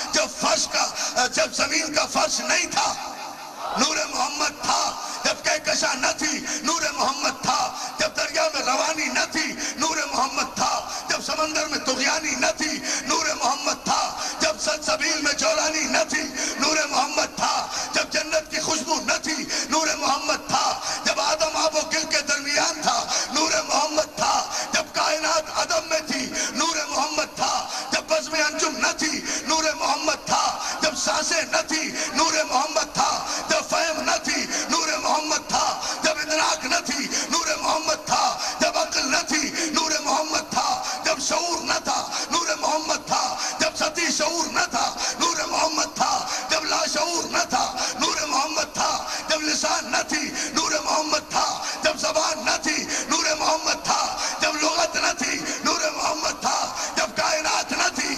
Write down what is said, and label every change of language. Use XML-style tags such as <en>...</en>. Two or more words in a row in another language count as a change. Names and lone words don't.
<ur>جب زمین کا فرش نہیں تھا، نور محمد تھا، جب کہکشاں نہ تھی، نور محمد تھا، جب دریا میں روانی نہ تھی، نور محمد تھا، جب سمندر میں طغیانی نہ تھی، نور محمد تھا، جب سلسبیل میں جولانی نہ تھی، نور محمد تھا، جب جنت کی خوشبو نہ تھی، نور محمد تھا، جب آدم آب و گل کے درمیان تھا، نور محمد تھا، جب کائنات عدم میں تھی، نور محمد تھا، جب بزم انجم نہ تھی، نور محمد تھا، جب سانسیں نہ تھی، نور محمد تھا، جب فہم نہ تھی، نور محمد تھا، جب ادراک نہ تھی، نور محمد تھا، جب عقل نہ تھی، نور محمد تھا، جب شعور نہ تھا، نور محمد تھا، جب سطحی شعور نہ تھا، نور محمد تھا، جب لا شعور نہ تھا، نور محمد تھا، جب لسان نہ تھی، نور محمد تھا، جب زبان نہ تھی، نور محمد تھا، جب لغت نہ تھی، نور محمد تھا، جب کائنات نہ تھی،</ur>